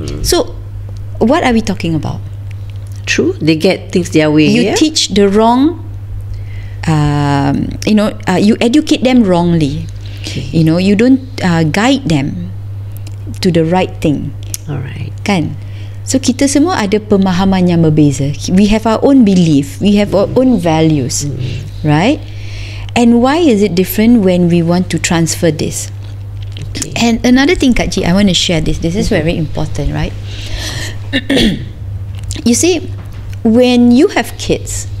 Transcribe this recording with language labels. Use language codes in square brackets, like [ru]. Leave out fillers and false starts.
[en] So what are we talking about? True, they get things their way. You teach the wrong, you educate them wrongly. Okay. You don't guide them to the right thing. Alright. [ms] Kan? So kita semua ada pemahaman yang berbeza. [en] We have our own belief, we have our own values, right? And why is it different when we want to transfer this? Okay. And another thing, Kak Ji, I want to share this. This is very important, right? You see, when you have kids,